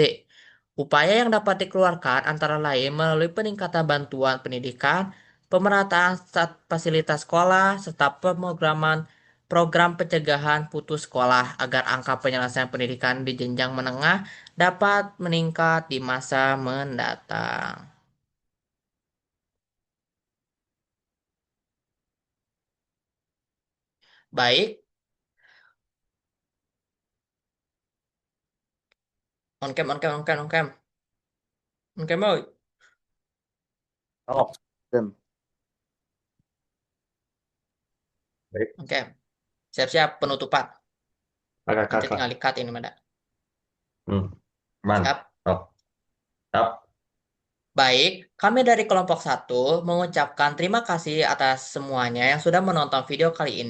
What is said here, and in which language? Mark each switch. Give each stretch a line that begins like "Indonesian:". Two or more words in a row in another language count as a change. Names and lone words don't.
Indonesian: Upaya yang dapat dikeluarkan antara lain melalui peningkatan bantuan pendidikan, pemerataan fasilitas sekolah, serta pemrograman program pencegahan putus sekolah agar angka penyelesaian pendidikan di jenjang menengah dapat meningkat di masa mendatang. Baik,
English: on cam, on cam, on cam, on cam, on cam, boy.
Indonesian: Oh, Dem. Baik,
English: On cam.
Indonesian: Siap-siap penutupan. Nanti kakak. tinggal di-cut ini, Mada. Man. Siap. Oh, siap. Baik, kami dari kelompok satu mengucapkan terima kasih atas semuanya yang sudah menonton video kali ini.